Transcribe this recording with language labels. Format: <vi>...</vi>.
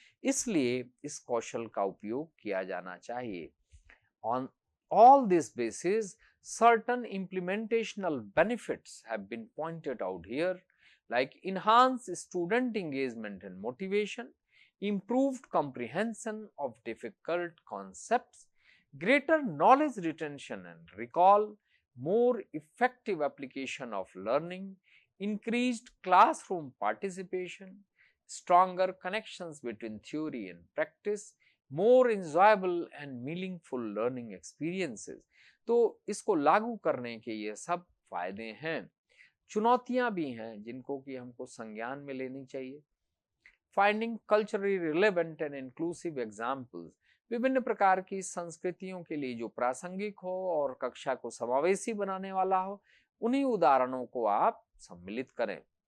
<hi>इसलिए इस कौशल का उपयोग किया जाना चाहिए।</hi> <en>On all this basis, certain implementational benefits have been pointed out here, like enhanced student engagement and motivation, improved comprehension of difficult concepts, greater knowledge retention and recall, more effective application of learning, increased classroom participation, stronger connections between theory and practice, more enjoyable and meaningful learning experiences।</en> <hi>तो इसको लागू करने के ये सब फायदे हैं। चुनौतियां भी हैं जिनको कि हमको संज्ञान में लेनी चाहिए।</hi> <en>finding culturally relevant and inclusive examples,</en> <hi>विभिन्न प्रकार की संस्कृतियों के लिए जो प्रासंगिक हो और कक्षा को समावेशी बनाने वाला हो, उन्हीं उदाहरणों को आप सम्मिलित करें।</hi>